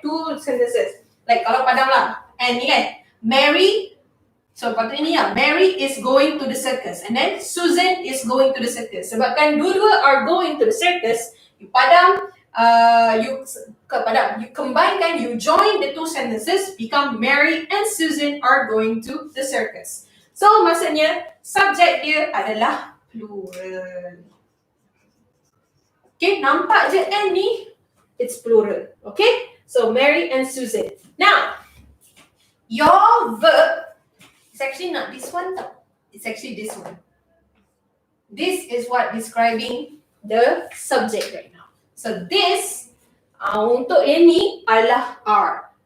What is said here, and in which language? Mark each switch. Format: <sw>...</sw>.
<en>Two sentences. Like</en> <ms>kalau padam lah,</ms> <en>and ni kan, Mary, so patutnya ni lah, Mary is going to the circus, and then Susan is going to the circus.</en> <ms>Sebabkan dua-dua</ms> <en>are going to the circus, you padam, you combine, you join the two sentences, become Mary and Susan are going to the circus.</en> <ms>So maksudnya subjek dia adalah plural.</ms> <en>Okay,</en> <ms>nampak je</ms> <en>and ni, it's plural. Okay, so Mary and Susan. Now, your verb is actually not this one though. It's actually this one. This is what describing the subject right now.</en> <ms>So this untuk yang ni adalah R.</ms>